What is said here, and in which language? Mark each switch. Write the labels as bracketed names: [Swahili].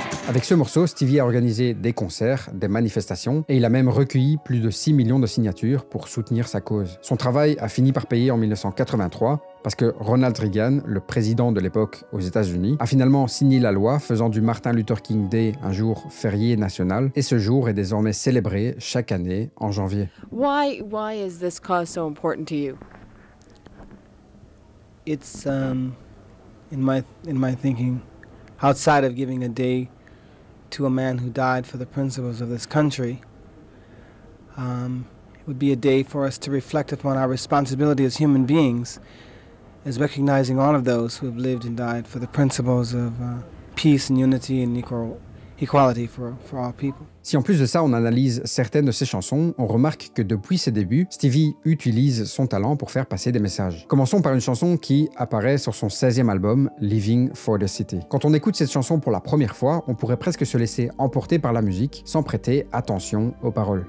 [French] Avec ce morceau, Stevie a organisé des concerts, des manifestations et il a même recueilli plus de 6 millions de signatures pour soutenir sa cause. Son travail a fini par payer en 1983 parce que Ronald Reagan, le président de l'époque aux États-Unis, a finalement signé la loi faisant du Martin Luther King Day un jour férié national et ce jour est désormais célébré chaque année en janvier. [English] Why is this cause so important to you? It's in my thinking, outside of giving a day to a man who died for the principles of this country, it would be a day for us to reflect upon our responsibility as human beings, as recognizing all of those who have lived and died for the principles of peace and unity and equality for all people. [French] Si en plus de ça on analyse certaines de ses chansons, on remarque que depuis ses débuts, Stevie utilise son talent pour faire passer des messages. Commençons par une chanson qui apparaît sur son 16e album, Living for the City. Quand on écoute cette chanson pour la première fois, on pourrait presque se laisser emporter par la musique sans prêter attention aux paroles.